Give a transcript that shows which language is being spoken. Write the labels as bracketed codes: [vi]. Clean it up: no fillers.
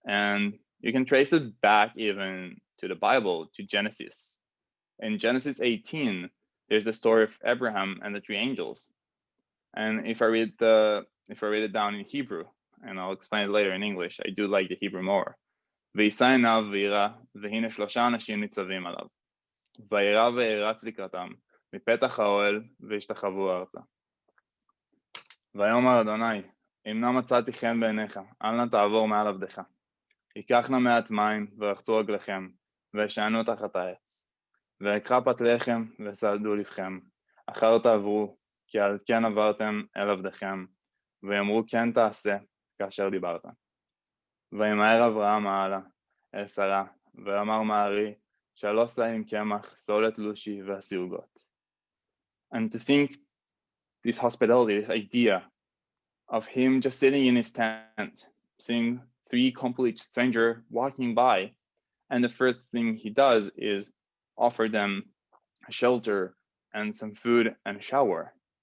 [en] And you can trace it back even to the Bible, to Genesis. In Genesis 18, there's the story of Abraham and the three angels. And if I read it down in Hebrew, and I'll explain it later in English, I do like the Hebrew more. [he] ויישא עיניו וירא, והנה שלושה אנשים ניצבים עליו. וירא וירץ לקראתם, מפתח האוהל, והשתחוו ארצה. ויאמר אדוני, אם נא מצאתי חן בעיניך, אל נא תעבור מעל עבדך. ייקח נא מעט מים, ורחצו רגליכם, וישענו תחת העץ. ויקחה פת לחם, וסעדו לבכם. אחר תעברו, כי על כן עברתם אל עבדכם, ויאמרו כן תעשה, כאשר דיברת. וימהר אברהם מעלה, אל שרה, ואמר מארי, 3 שאים קמח, סולת לושי, ועשי עוגות. [en] And to think this hospitality, this idea of him just sitting in his tent, seeing 3 complete strangers walking by, and the first thing he does is offer them a shelter and some food and a shower.